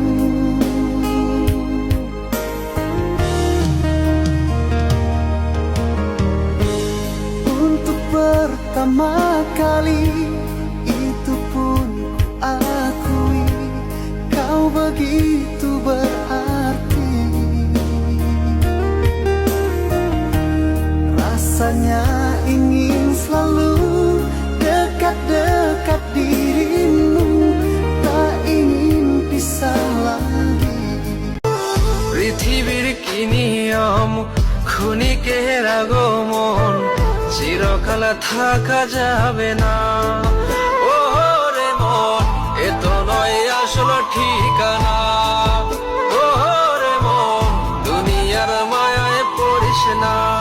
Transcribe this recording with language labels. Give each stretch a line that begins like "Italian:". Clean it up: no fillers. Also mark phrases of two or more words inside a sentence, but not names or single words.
Indonesian: Untuk pertama kali itu pun ku akui, kau begitu berarti. Rasanya ingin selalu dekat-dekat dirimu, tak ingin pisah lagi.
Bangla: পৃথিবীর কি নিয়ম, ক্ষণিকের আগমন, চিরকাল থাকা যাবে না। ও রে মন, এ তো নয় আসল ঠিকানা। ও রে মন, দুনিয়ার মায়ায় পড়িস না।